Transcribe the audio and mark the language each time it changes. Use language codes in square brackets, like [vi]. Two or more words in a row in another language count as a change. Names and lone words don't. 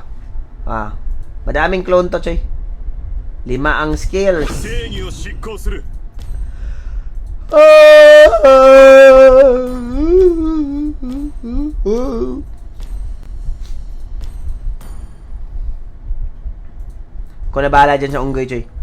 [tl] Ah, madaming clone to, Choy. 5 ang skills. [ja] 正義を執行する [tl] Ako na bahala dyan sa unggoy, Choy.